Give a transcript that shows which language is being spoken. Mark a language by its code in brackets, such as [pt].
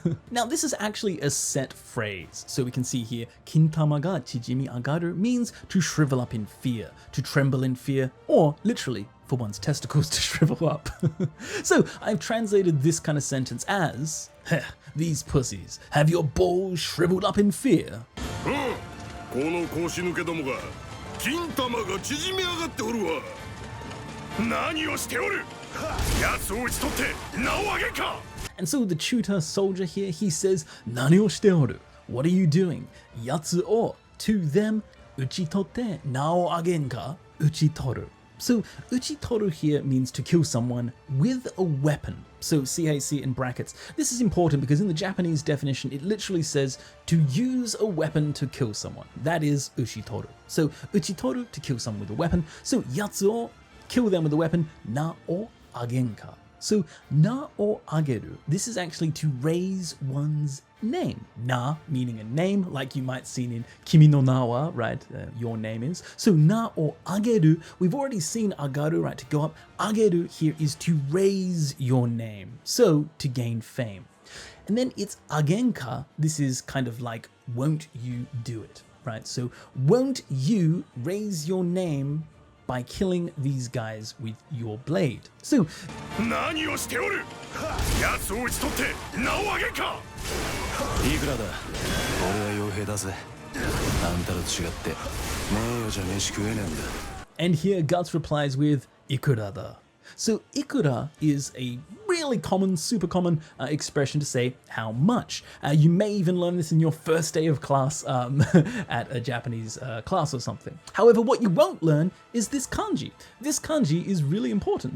[en] Now this is actually a set phrase. So we can see here [ja] kintama ga chijimi agaru [en] means to shrivel up in fear, to tremble in fear, or literally for one's testicles to shrivel up. So I've translated this kind of sentence as, these pussies, have your balls shriveled up in fear? [ja] この腰抜けどもが金玉が縮み上がっておるわ。何をしておる。奴を打ち取って名を上げか。 [en] And so the tutor soldier here, he says, [ja] 何をしておる? [en] What are you doing? [ja] 奴を [en] to them [ja] 打ち取って名を上げんか打ち取る. [en] So uchitoru here means to kill someone with a weapon. So see how you see it in brackets. This is important because in the Japanese definition, it literally says to use a weapon to kill someone. That is uchitoru. So uchitoru, to kill someone with a weapon. So yatsu o, kill them with a weapon. [ja] Na o agenka. [en] So na o ageru, this is actually to raise one's name. Na meaning a name, like you might see in Kimi no na wa, right? Your name is. So na o ageru, we've already seen agaru, right? To go up. Ageru here is to raise your name. So to gain fame. And then it's agenka, this is kind of like, won't you do it, right? So won't you raise your name by killing these guys with your blade. So, [ja] 何をしておる。奴を討ち取って名を上げか。いくらだ。俺は傭兵だぜ。あんたと違って名誉じゃ飯食えねえんだ。 [en] and here Guts replies with Ikura da. So Ikura is a really common, super common expression to say how much. You may even learn this in your first day of class at a Japanese class or something. However, what you won't learn is this kanji. This kanji is really important.